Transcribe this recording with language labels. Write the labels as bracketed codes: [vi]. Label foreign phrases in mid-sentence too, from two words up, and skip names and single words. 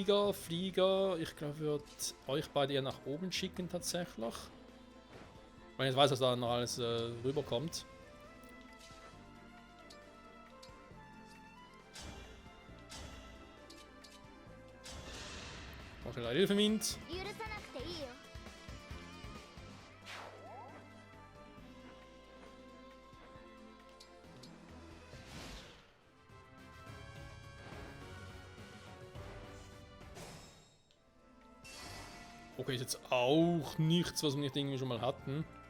[de] Ich glaube, ich würde euch beide eher nach oben schicken tatsächlich. Weil ich jetzt weiß, dass da noch alles rüberkommt. Noch schnell Hilfe Mint. [ja] 許さなくていいよ。 [de] Okay, ist jetzt auch nichts, was wir nicht irgendwie schon mal hatten.